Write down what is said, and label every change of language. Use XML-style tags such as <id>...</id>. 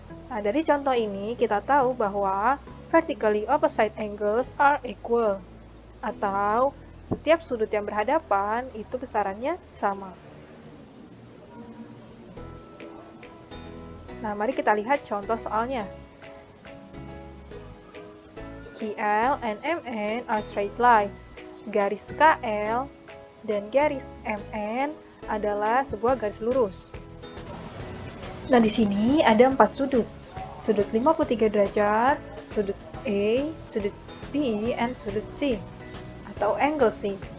<id>Nah, dari contoh ini kita tahu bahwa</id> <en>vertically opposite angles are equal,</en> <id>atau setiap sudut yang berhadapan itu besarannya sama. Nah, mari kita lihat contoh soalnya.</id> <en>KL and MN are straight lines.</en> <id>Garis KL dan garis MN adalah sebuah garis lurus. Nah, di sini ada 4 sudut. Sudut 53 derajat, sudut A, sudut B, and sudut C, atau angle C.</id>